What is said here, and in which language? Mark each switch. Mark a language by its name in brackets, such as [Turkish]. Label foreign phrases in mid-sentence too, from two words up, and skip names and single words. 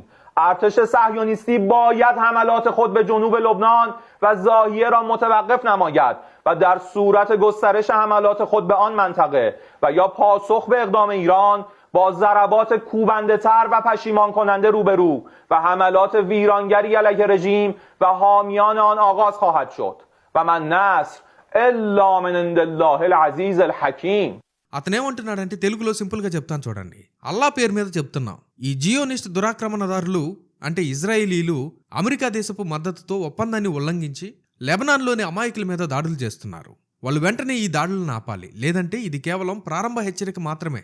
[Persian] ارتش صهیونیستی باید حملات خود به جنوب لبنان و زاهیه را متوقف نماید و در صورت گسترش حملات خود به آن منطقه و یا پاسخ به اقدام ایران با ضربات کوبنده تر و پشیمان کننده روبرو و حملات ویرانگری علیه رژیم و حامیان آن آغاز خواهد شد [Arabic] و من نصر الا من عند الله العزیز الحکیم. [Telugu] అతనేమంటున్నాడంటే తెలుగులో సింపుల్ గా చెప్తాను చూడండి. అల్లా పేరు మీద చెప్తున్నాం, ఈ జియోనిస్ట్ దురాక్రమణదారులు అంటే ఇజ్రాయేలీలు అమెరికా దేశపు మద్దతుతో ఒప్పందాన్ని ఉల్లంఘించి లెబనాన్లోని అమాయకుల మీద దాడులు చేస్తున్నారు. వాళ్ళు వెంటనే ఈ దాడులను ఆపాలి, లేదంటే ఇది కేవలం ప్రారంభ హెచ్చరిక మాత్రమే.